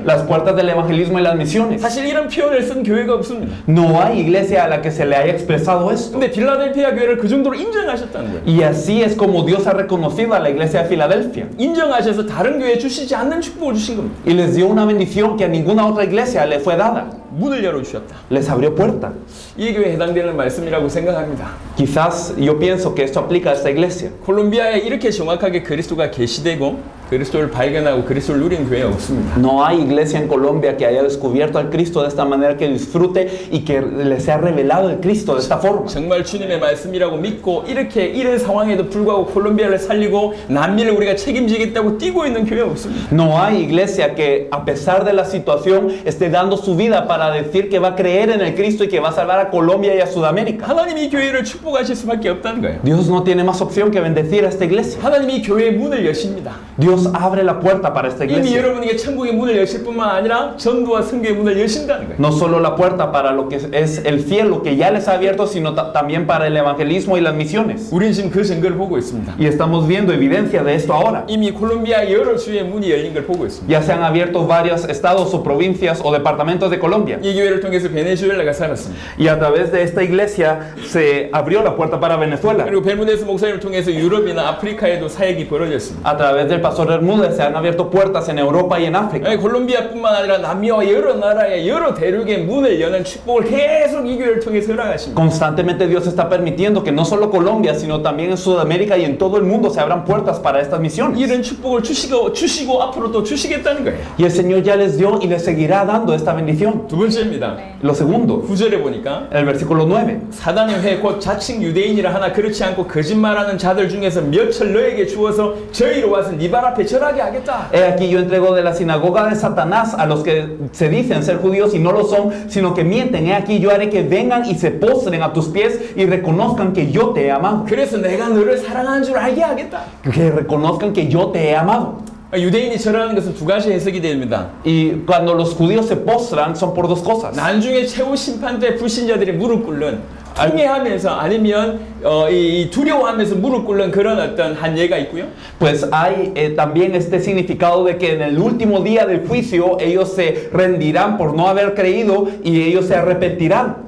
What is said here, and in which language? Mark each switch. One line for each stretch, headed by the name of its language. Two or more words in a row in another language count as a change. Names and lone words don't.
Spanish: las puertas del evangelismo y las misiones.
Korean: 사실 이런 표현을 쓴 교회가 없습니다.
Spanish: No hay iglesia a la que se le haya expresado esto.
Korean: 근데 빌라델피아 교회를 그 정도로 인정하셨다는 거예요.
Spanish: Y así es como Dios ha reconocido a la iglesia de Filadelfia.
Korean: 인정하셔서 다른 교회에 주시지 않는 축복을 주신 겁니다.
Spanish: Y les dio una bendición que a ninguna otra iglesia le fue dada.
Korean: 문을 열어주셨다.
Spanish: Les abrió puerta.
Korean: 이 교회에 해당되는 말씀이라고 생각합니다.
Spanish: Quizás yo pienso que esto aplica a esta iglesia.
Korean: 콜롬비아에 이렇게 정확하게 그리스도가 계시되고 그리스도를 발견하고 그리스도를 누린 교회 없습니다.
Spanish: No hay iglesia en Colombia que haya descubierto al Cristo de esta manera, que disfrute y que le sea revelado el Cristo de esta forma.
Korean: 정말 주님의 말씀이라고 믿고 이렇게 이런 상황에도 불구하고 콜롬비아를 살리고 난민을 우리가 책임지겠다고 뛰고 있는 교회 없습니다.
Spanish: No hay iglesia que a pesar de la situación esté dando su vida para decir que va a creer en el Cristo y que va a salvar a Colombia y a Sudamérica.
Korean: 하나님이 이 교회를 축복하실 수밖에 없다는 거예요.
Spanish: Dios no tiene más opción que bendecir a esta iglesia.
Korean: 하나님이 교회의 문을 여십니다.
Spanish: Dios Dios abre la puerta para esta
Korean: 이미
Spanish: iglesia.
Korean: 여러분에게 천국의 문을 여실 뿐만 아니라 전도와 선교의 문을 여신다는 거예요.
Spanish: No solo la puerta para lo que es el cielo que ya les ha abierto, sino también para el evangelismo y las misiones.
Korean: 우리는 지금 그 증거를 보고 있습니다.
Spanish: Y estamos viendo evidencia de esto ahora.
Korean: 이미 콜롬비아 여러 주의 문이 열린 걸 보고 있습니다.
Spanish: Ya se han abierto varios estados o provincias o departamentos de Colombia.
Korean: 이 교회를 통해서 베네수엘라가 살았습니다.
Spanish: Y a través de esta iglesia se abrió la puerta para Venezuela.
Korean: 그리고 베르무데스 목사님을 통해서 유럽이나 아프리카에도 사역이 벌어졌습니다.
Spanish: A través del pastor Bermúdez se han abierto puertas en Europa y en África.
Korean: 콜롬비아뿐만 아니라 남미와 여러 나라의 여러 대륙의 문을 여는 축복을 계속 이 교회를 통해서 허락하십니다.
Spanish: Constantemente Dios está permitiendo que no solo Colombia, sino también en Sudamérica y en todo el mundo se abran puertas para estas misiones.
Korean: 이런 축복을 주시고 앞으로 또 주시겠다는 거예요.
Spanish: Y el Señor ya les dio y les seguirá dando esta bendición.
Korean: 두 번째입니다.
Spanish: Lo segundo,
Korean: 9절에 보니까
Spanish: el versículo 9.
Korean: 사단의 회 곧 자칭 유대인이라 하나 그렇지 않고 거짓말하는 자들 중에서 몇철 너에게 주어서 저희로 와서 네 발 앞에 절하게 하겠다.
Spanish: He aquí yo entrego de la sinagoga de Satanás a los que se dicen ser judíos y no lo son, sino que mienten. He aquí yo haré que vengan y se postren a tus pies y reconozcan que yo te he amado.
Korean: 그래서 내가 너를 사랑하는 줄 알게 하겠다.
Spanish: Que reconozcan que yo te he amado.
Korean: 유대인이 절하는 것은 두 가지 해석이 됩니다.
Spanish: Y cuando los judíos se postran son por dos cosas.
Korean: 나중에 최후 심판 때 불신자들이 무릎 꿇는 통회하면서 아니면 이 두려워하면서 무릎 꿇는 그런 어떤 한 예가 있고요.
Spanish: Pues hay también este significado de que en el último día del juicio ellos se rendirán por no haber creído y ellos se arrepentirán.